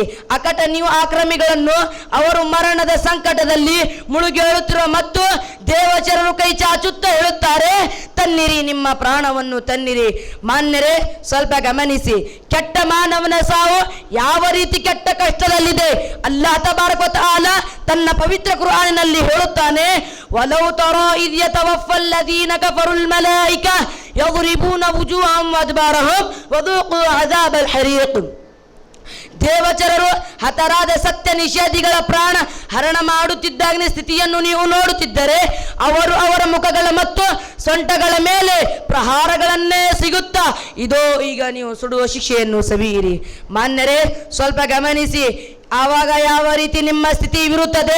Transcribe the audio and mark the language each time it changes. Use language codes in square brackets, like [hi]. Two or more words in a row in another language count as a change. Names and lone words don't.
[kn] ಅಕಟ ನೀವು ಆಕ್ರಮಿಗಳನ್ನು ಅವರು ಮರಣದ ಸಂಕಟದಲ್ಲಿ ಮುಳುಗಿ ಹೇಳುತ್ತಿರುವ ಮತ್ತು ದೇವಚರರು ಕೈ ಚಾಚುತ್ತಾ ಹೇಳುತ್ತಾರೆ, ತನ್ನಿರಿ, ನಿಮ್ಮ ಪ್ರಾಣವನ್ನು ತನ್ನಿರಿ. ಮಾನ್ಯರೇ, ಸ್ವಲ್ಪ ಗಮನಿಸಿ. ಕೆಟ್ಟ ಮಾನವನ ಸಾವು ಯಾವ ರೀತಿ ಕೆಟ್ಟ ಕಷ್ಟದಲ್ಲಿದೆ. [ar] الله تبارك وتعالى [kn] ತನ್ನ ಪವಿತ್ರ ಕುರ್ಆನಿನಲ್ಲಿ ಹೇಳುತ್ತಾನೆ, [ar] ولو ترى إذ يتوفى الذين كفروا الملائكة ಯضربون وجوههم وأدبارهم وذوقوا عذاب الحريق. [kn] ದೇವಚರರು ಹತರಾದ ಸತ್ಯ ನಿಷೇಧಿಗಳ ಪ್ರಾಣ ಹರಣ ಮಾಡುತ್ತಿದ್ದಾಗಿನ ಸ್ಥಿತಿಯನ್ನು ನೀವು ನೋಡುತ್ತಿದ್ದರೆ ಅವರು ಅವರ ಮುಖಗಳ ಮತ್ತು ಸೊಂಟಗಳ ಮೇಲೆ ಪ್ರಹಾರಗಳನ್ನೇ ಸಿಗುತ್ತಾ ಇದೋ ಈಗ ನೀವು ಸುಡುವ ಶಿಕ್ಷೆಯನ್ನು ಸವಿಯಿರಿ. ಮಾನ್ಯರೇ, ಸ್ವಲ್ಪ ಗಮನಿಸಿ. ಆವಾಗ ಯಾವ ರೀತಿ ನಿಮ್ಮ ಸ್ಥಿತಿ ಇರುತ್ತದೆ.